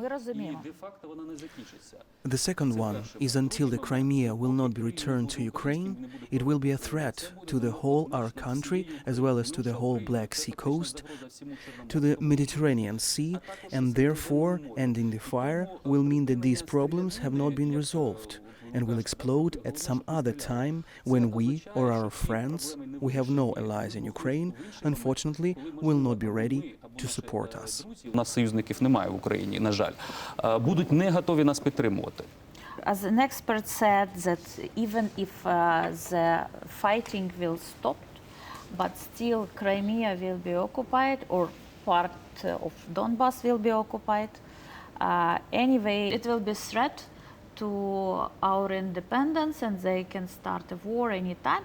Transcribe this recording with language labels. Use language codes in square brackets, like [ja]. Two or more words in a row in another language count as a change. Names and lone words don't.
[en] The second one is until the Crimea will not be returned to Ukraine, it will be a threat to the whole our country as well as to the whole Black Sea coast, to the Mediterranean Sea, and therefore ending the fire will mean that these problems have not been resolved and will explode at some other time when we or our friends, we have no allies in Ukraine, unfortunately, will not be ready to support us. [uk] У нас союзників немає в Україні, на жаль. Будуть не готові нас підтримувати. [en] As an expert said that even if the fighting will stop, but still Crimea will be occupied or part of Donbas will be occupied. Anyway, it will be a threat to our independence and they can start a war anytime.